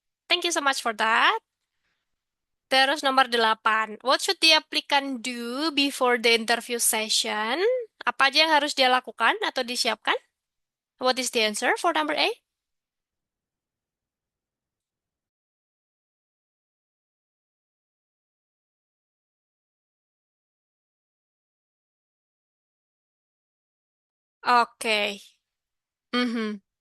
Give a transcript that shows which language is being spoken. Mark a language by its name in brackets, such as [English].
[English] Thank you so much for that. [Indonesian] Terus nomor 8. [English] What should the applicant do before the interview session? [Indonesian] Apa aja yang harus dia lakukan atau disiapkan? [English] What is the answer for number A? Oke. Mhm.